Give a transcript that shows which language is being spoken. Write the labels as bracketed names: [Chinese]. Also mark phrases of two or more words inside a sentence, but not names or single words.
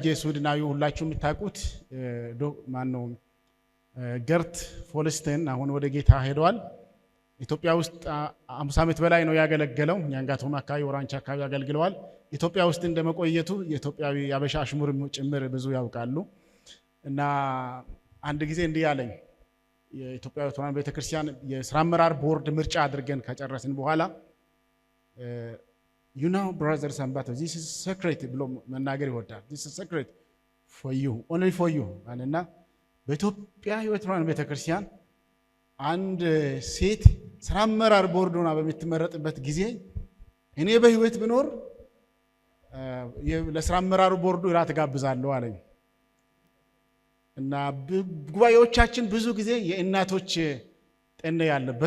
[Amharic] ስዊድናዊ ሁላችሁ የምታውቁት ማነው ገርት ፎልስተን አሁን ወደ ጌታ ሄደዋል። ኢትዮጵያ ውስጥ 50 ዓመት በላይ ነው ያገለገለው። ኛንጋቶም አካባቢ ወራንቻ አካባቢ ያገልግለዋል። ኢትዮጵያ ውስጥ እንደመቆየቱ የኢትዮጵያዊ ያበሻ አሽሙር ጭምር ብዙ ያውቃሉ። እና አንድ ጊዜ እንዲህ ያለኝ የኢትዮጵያ ሕይወት ብርሃን ቤተክርስቲያን የሥራ አመራር ቦርድ ምርጫ አድርገን ከጨረስን በኋላ [English] you know brothers and sisters, this is secret [Amharic] ብሎ መናገር ይወዳል። [English] this is secret for you, [Amharic] only for you እና በኢትዮጵያ ሕይወት ብርሃን ቤተክርስቲያን አንድ ሴት ሥራ አመራር ቦርድ ሆና በምትመረጥበት ጊዜ እኔ በህይወት ብኖር ለሥራ አመራሩ ቦርዱ እራት ጋብዛለሁ አለኝ። እና ጉባኤዎቻችን ብዙ ጊዜ የእናቶች ጤና ያለበት